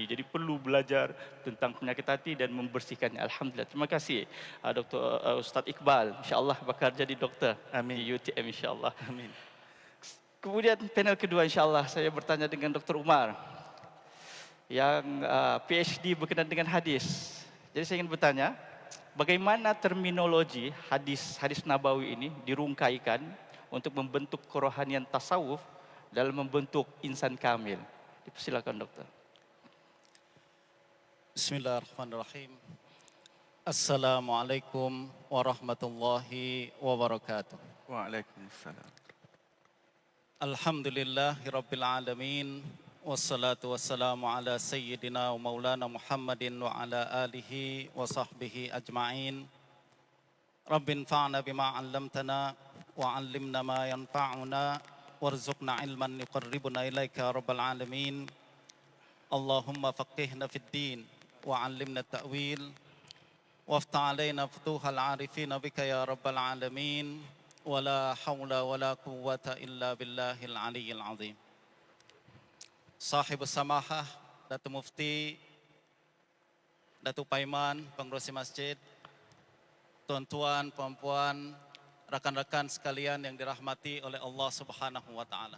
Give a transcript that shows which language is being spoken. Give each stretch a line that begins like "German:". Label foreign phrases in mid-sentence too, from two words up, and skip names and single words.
Malay: Jadi perlu belajar tentang penyakit hati dan membersihkannya. Alhamdulillah. Terima kasih Dr. Ustaz Iqbal. InsyaAllah bakal jadi doktor. Amin. Di UTM insyaAllah. Amin. Kemudian panel kedua insyaAllah saya bertanya dengan Dr. Umar yang PhD berkenaan dengan hadis. Jadi saya ingin bertanya, bagaimana terminologi hadis Nabawi ini dirungkaikan untuk membentuk kerohanian tasawuf dalam membentuk insan kamil? Silakan dokter.
Arabic: بسم الله الرحمن الرحيم. السلام عليكم ورحمة الله وبركاته. Waalaikumsalam. الحمد لله رب العالمين والصلاة والسلام على سيدنا ومولانا محمد وعلى آله وصحبه أجمعين. ربنا انفعنا بما علمتنا وعلمنا ما ينفعنا وارزقنا علما يقربنا إليك رب العالمين. اللهم فقهنا في الدين وعلمنا التأويل وافتح علينا فتوح العارفين بك يا رب العالمين. ولا حول ولا قوة إلا بالله العلي العظيم. صاحب السماحة
Malay: Datuk Mufti, Datuk Paiman, Pengerusi Masjid, tuan-tuan, puan-puan, rakan-rakan sekalian yang dirahmati oleh Allah
Arabic: سبحانه وتعالى.